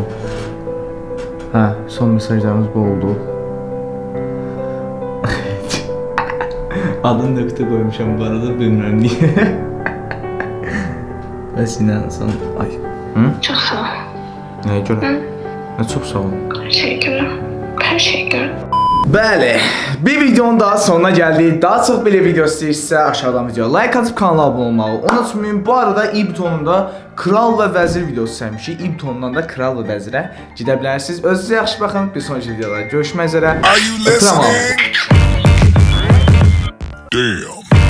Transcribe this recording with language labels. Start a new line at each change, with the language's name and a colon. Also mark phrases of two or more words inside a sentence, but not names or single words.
Azerbaijani: Hə, son mesajlarımız bu oldu. Adını nöqtə qoymuşam bu arada, bilmirəm niyə. Bəs yine son... Ay. Hı?
Turkish: Çok sağ ol.
Azerbaijani: Nəyə görə? Nə çox sağ ol.
Turkish: Her şeye göre. Her şeye göre.
Azerbaijani: Bəli, bir videonun daha sonuna gəldik. Daha çox belə video istəyirsə aşağıdan videoya like atıb kanala abunə olmağı unutmayın. Bu arada i butonunda kral və vəzir videosu sevmişik. i butonundan da kral və vəzirə gedə bilərsiniz. Özünüzə yaxşı baxın. Bir sonraki videoda görüşmək üzrə.
English: Are you listening? Damn.